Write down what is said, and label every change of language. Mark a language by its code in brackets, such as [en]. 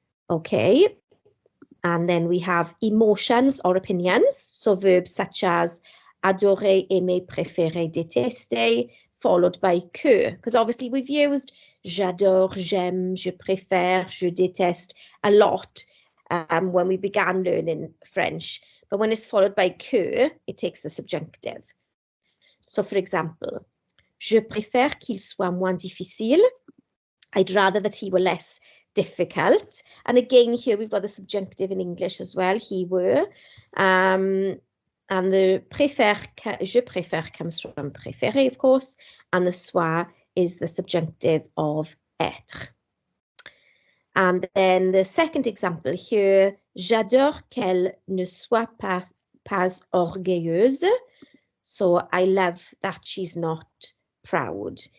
[en] Okay, and then we have emotions or opinions, so verbs such as adorer, aimer, préférer, détester, followed by que, because obviously we've used [fr] j'adore, j'aime, je préfère, je déteste [en] a lot when we began learning French, but when it's followed by que, it takes the subjunctive. So for example, [fr] je préfère qu'il soit moins difficile. [en] I'd rather that he were less difficult. And again, here we've got the subjunctive in English as well, he were. And the préfère, je préfère comes from préférer, of course, and the soit is the subjunctive of être. And then the second example here, [fr] j'adore qu'elle ne soit pas orgueilleuse. [en] So I love that she's not proud.